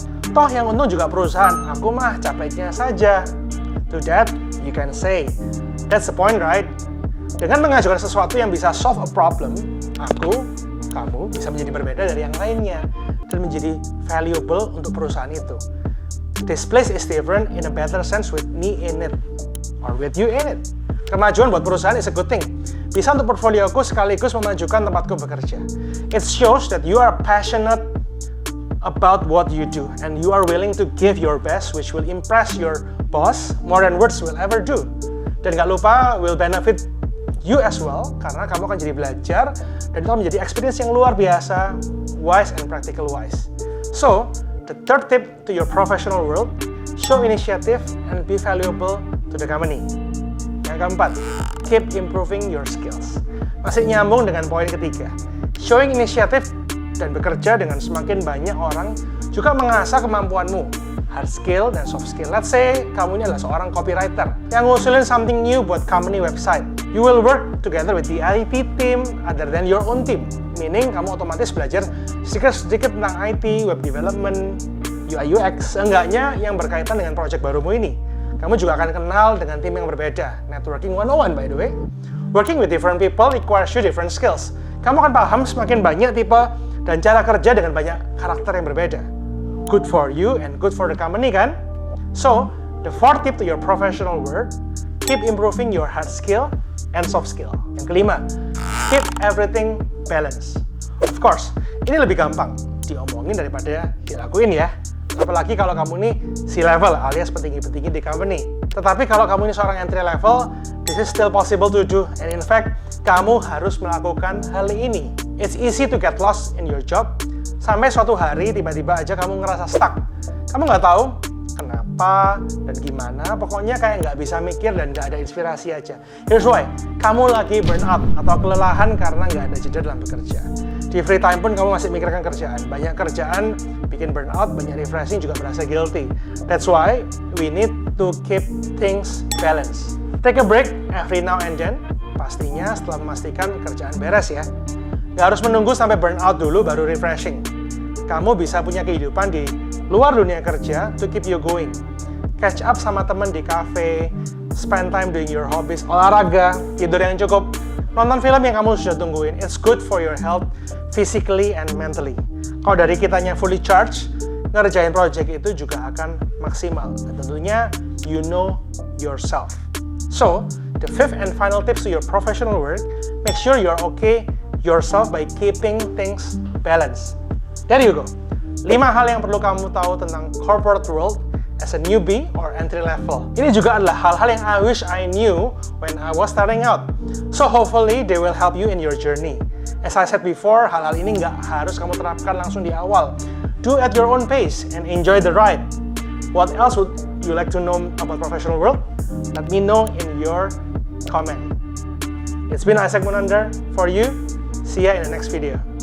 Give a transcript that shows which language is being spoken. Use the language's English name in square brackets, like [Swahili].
[Indonesian] Toh yang untung juga perusahaan, aku mah capeknya saja. [English] To that, you can say, That's the point, right? [Indonesian] Dengan mengajukan sesuatu yang bisa [English] solve a problem, [Indonesian] kamu bisa menjadi berbeda dari yang lainnya dan menjadi valuable untuk perusahaan itu. [English] This place is different in a better sense with me in it, or with you in it. [Indonesian] Kemajuan buat perusahaan [English] is a good thing. [Indonesian] Bisa untuk portfolioku sekaligus memajukan tempatku bekerja. [English] It shows that you are passionate about what you do and you are willing to give your best, which will impress your boss more than words will ever do. [Indonesian] Dan gak lupa [English] will benefit you as well, [Indonesian] karena kamu akan jadi belajar dan itu akan menjadi experience yang luar biasa, [English] wise and practical wise. So, the third tip to your professional world, show initiative and be valuable to the company. [Indonesian] Yang keempat, [English] keep improving your skills. [Indonesian] Masih nyambung dengan poin ketiga, [English] showing initiative [Indonesian] dan bekerja dengan semakin banyak orang juga mengasah kemampuanmu, hard skill dan soft skill. [English] Let's say [Indonesian] kamu ini adalah seorang copywriter yang ngusulin [English] something new [Indonesian] buat company website. [English] You will work together with the IT team other than your own team. Meaning [Indonesian] kamu otomatis belajar sedikit tentang IT, web development, UI UX, seenggaknya yang berkaitan dengan project barumu ini. Kamu juga akan kenal dengan tim yang berbeda. [English] Networking 101 by the way. Working with different people requires you different skills. [Indonesian] Kamu akan paham semakin banyak tipe dan cara kerja dengan banyak karakter yang berbeda. [English] Good for you and good for the company kan? So, the fourth tip to your professional world, keep improving your hard skill and soft skill. [Indonesian] Yang kelima, [English] keep everything balanced. Of course, [Indonesian] ini lebih gampang diomongin daripada dilakuin ya. Apalagi kalau kamu ini C-level alias petinggi-petinggi di company. Tetapi kalau kamu ini seorang [English] entry level, this is still possible to do. And in fact, [Indonesian] kamu harus melakukan hal ini. [English] It's easy to get lost in your job. [Indonesian] Sampai suatu hari tiba-tiba aja kamu ngerasa stuck. Kamu nggak tahu kenapa dan gimana, pokoknya kayak nggak bisa mikir dan nggak ada inspirasi aja. [English] Here's why, [Indonesian] kamu lagi burn out atau kelelahan karena nggak ada jeda dalam bekerja. Di free time pun kamu masih mikirkan kerjaan. Banyak kerjaan bikin burn out, banyak refreshing juga berasa guilty. [English] That's why we need to keep things balanced. Take a break every now and then, [Indonesian] pastinya setelah memastikan kerjaan beres ya. Nggak harus menunggu sampai burn out dulu baru refreshing. Kamu bisa punya kehidupan di luar dunia kerja [English] to keep you going. Catch up [Indonesian] sama temen di cafe, [English] spend time doing your hobbies, [Indonesian] olahraga, tidur yang cukup, nonton film yang kamu sudah tungguin. [English] It's good for your health, physically and mentally. [Indonesian] Kalau dari kitanya [English] fully charged, [Indonesian] ngerjain project itu juga akan maksimal. Dan tentunya, [English] you know yourself. So, the fifth and final tips to your professional work, make sure you're okay yourself by keeping things balanced. There you go. 5 [Indonesian] hal yang perlu kamu tahu tentang [English] corporate world as a newbie or entry level. [Indonesian] Ini juga adalah hal-hal yang [English] I wish I knew when I was starting out. So hopefully they will help you in your journey. As I said before, [Indonesian] hal-hal ini nggak harus kamu terapkan langsung di awal. [English] Do at your own pace and enjoy the ride. What else would you like to know about professional world? Let me know in your comment. It's been Isaac Munandar for you. See ya in the next video.